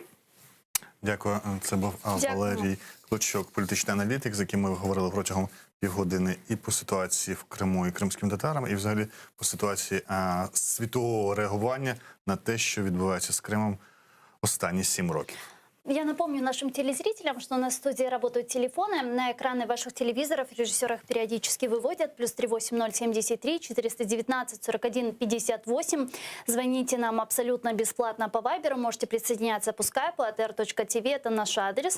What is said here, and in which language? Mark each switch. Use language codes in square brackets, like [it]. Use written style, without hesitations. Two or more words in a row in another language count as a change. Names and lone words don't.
[uk] Дякую. Це був Валерій Клочок, політичний аналітик, з яким ми говорили протягом півгодини і по ситуації в Криму і кримським татарам, і взагалі по ситуації світового реагування на те, що відбувається з Кримом останні 7 років. [ru] Я напомню нашим телезрителям, что на студии работают телефоны. На экраны ваших телевизоров режиссеры их периодически выводят. Плюс 38073 419 41 58. Звоните нам абсолютно бесплатно по Вайберу. Можете присоединяться по скайпу atr.tv. Это наш адрес.